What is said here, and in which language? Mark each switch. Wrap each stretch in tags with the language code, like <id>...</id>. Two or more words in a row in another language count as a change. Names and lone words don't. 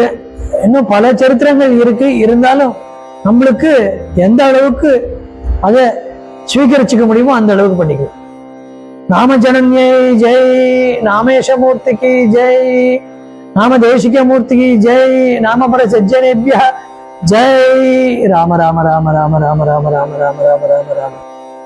<ta>இன்னும் பல சரித்திரங்கள் இருக்கு. இருந்தாலும் நம்மளுக்கு எந்த அளவுக்கு அதை ஸ்வீகரிச்சுக்க முடியுமோ அந்த அளவுக்கு பண்ணிக்குவோம். நாம ஜனன்யை ஜெய், நாமேஷமூர்த்திக்கு ஜெய், நாம தேசிக மூர்த்திக்கு ஜெய், நாம பர சஜ்ஜனேபிய ஜெய். ராம ராம ராம ராம ராம ராம ராம ராம ராம ராம ராம.</ta>